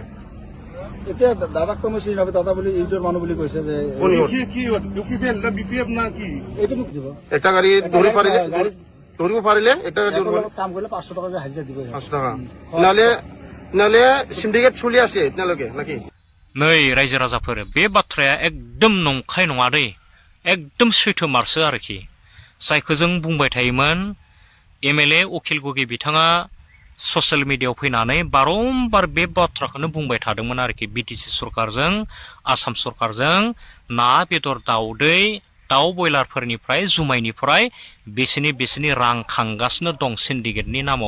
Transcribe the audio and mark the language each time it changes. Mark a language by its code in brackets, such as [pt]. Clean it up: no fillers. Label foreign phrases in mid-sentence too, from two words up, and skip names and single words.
[as] এতিয়া দাদাক তো মই চিনি নাপাওঁ দাদা বুলি ইউটিউবৰ মানুহ বুলি কৈছে যে এইটো মোক দিব একটা গাড়ী ধৰিব পাৰিলে এটা কাম কৰিলে 500 টাকা হাজিৰা দিব 500 টাকা নহলে সিন্ডিকেট চলি আছে এতিয়ালৈকে নাকি [brx] नै रायजो राजाफोर बे बाथ्राया एकदम नंखाय नङा दै एकदम सैथो मारसो आरोखि जायखौ जों बुंबाय थायोमोन एमएलए अखिल गगै बिथाङा ससियेल मिडियायाव फैनानै बारंबार बे बाथ्राखौनो बुंबाय थादोंमोन आरोखि बिटिसि सरकारजों आसाम सरकारजों ना बेदर दाउदै दाउ बयलारफोरनिफ्राय जुमायनिफ्राय बेसेनि रां खांगासिनो दं सिन्डिकेटनि नामाव